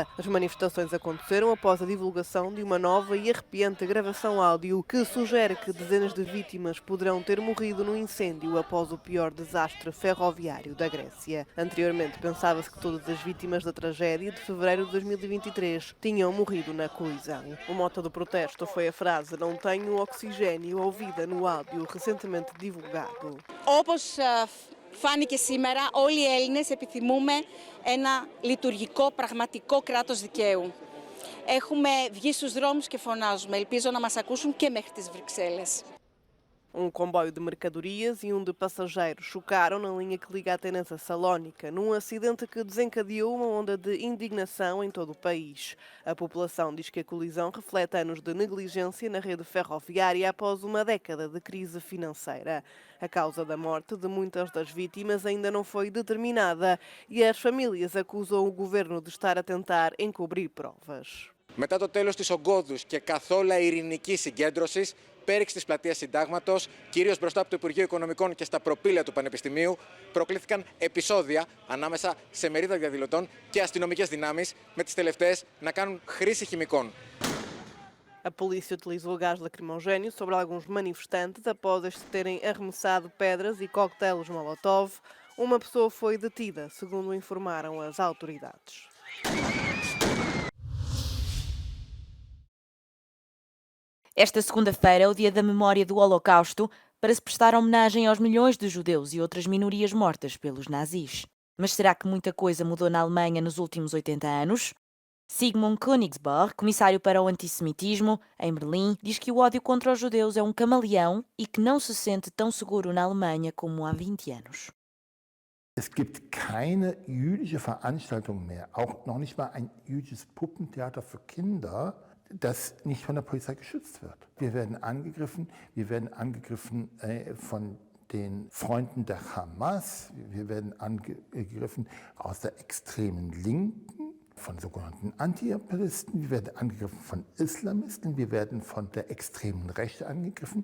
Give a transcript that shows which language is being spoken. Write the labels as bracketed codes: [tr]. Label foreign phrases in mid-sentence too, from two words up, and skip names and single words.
[pt] As manifestações aconteceram após a divulgação de uma nova e arrepiante gravação áudio que sugere que dezenas de vítimas poderão ter morrido no incêndio após o pior desastre ferroviário da Grécia. Anteriormente pensava-se que todas as vítimas da tragédia de fevereiro de 2023 tinham morrido na colisão. O mote do protesto foi a frase "Não tenho oxigênio", ouvida no áudio recentemente divulgado. [el] Φάνηκε σήμερα, όλοι οι Έλληνες επιθυμούμε ένα λειτουργικό, πραγματικό κράτος δικαίου. Έχουμε βγει στους δρόμους και φωνάζουμε. Ελπίζω να μας ακούσουν και μέχρι τις Βρυξέλλες. [pt] Um comboio de mercadorias e um de passageiros chocaram na linha que liga Atenas a Salónica, num acidente que desencadeou uma onda de indignação em todo o país. A população diz que a colisão reflete anos de negligência na rede ferroviária após uma década de crise financeira. A causa da morte de muitas das vítimas ainda não foi determinada e as famílias acusam o governo de estar a tentar encobrir provas. [el] Μετά το τέλος της ογκώδους και καθόλου ειρηνικής συγκέντρωσης, πέριξ της πλατείας Συντάγματος, κυρίως μπροστά από το Υπουργείο Οικονομικών και στα προπήλαια του Πανεπιστημίου, προκλήθηκαν επεισόδια ανάμεσα σε μερίδα διαδηλωτών και αστυνομικές δυνάμεις, με τις τελευταίες να κάνουν χρήση χημικών. [pt] A polícia utilizou gás lacrimogéneo sobre alguns manifestantes após estes terem arremessado pedras e coquetéis Molotov. Uma pessoa foi detida, segundo informaram as autoridades. Esta segunda-feira é o dia da memória do Holocausto para se prestar homenagem aos milhões de judeus e outras minorias mortas pelos nazis. Mas será que muita coisa mudou na Alemanha nos últimos 80 anos? Sigmund Königsberg, comissário para o antissemitismo em Berlim, diz que o ódio contra os judeus é um camaleão e que não se sente tão seguro na Alemanha como há 20 anos. [de] Es gibt keine jüdische Veranstaltung mehr, auch noch nicht mal ein jüdisches Puppentheater für Kinder, das nicht von der Polizei geschützt wird. Wir werden angegriffen von den Freunden der Hamas, wir werden angegriffen aus der extremen Linken, von sogenannten Antiimperialisten, wir werden angegriffen von Islamisten, wir werden von der extremen Rechte angegriffen.